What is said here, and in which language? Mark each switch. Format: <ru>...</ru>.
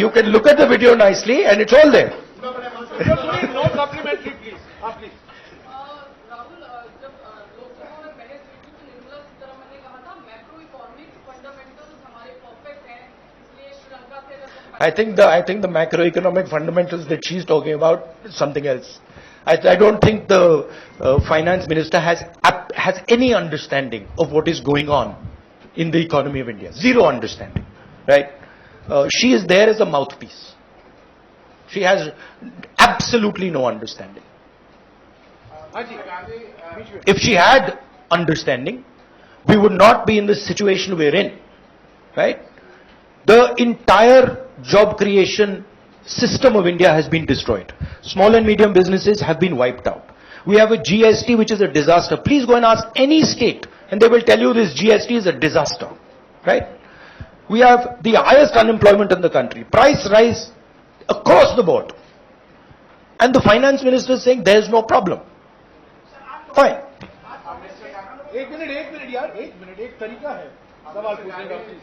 <en>You can look at the video nicely, and it's all there.</en> <hi>Sunil,</hi> <en>no supplementary please,</en> <hi>आप please. Rahul, जब लोकसभा में बहस हुई थी तो निर्मला सीतारमण ने कहा था मैक्रो इकोनॉमिक फंडामेंटल्स हमारे परफेक्ट हैं, इसलिए श्रीलंका से</hi> <en>I think the macroeconomic fundamentals that she's talking about is something else. I don't think the finance minister has any understanding of what is going on in the economy of India. Zero understanding, right? She is there as a mouthpiece. She has absolutely no understanding. If she had understanding, we would not be in the situation we're in, right? The entire job creation system of India has been destroyed. Small and medium businesses have been wiped out. We have a GST which is a disaster. Please go and ask any state and they will tell you this GST is a disaster, right? We have the highest unemployment in the country. Price rise across the board. And the finance minister is saying there is no problem. Fine.</en> <hi>एक minute यार, एक तरीका है सवाल पूछने का।</hi>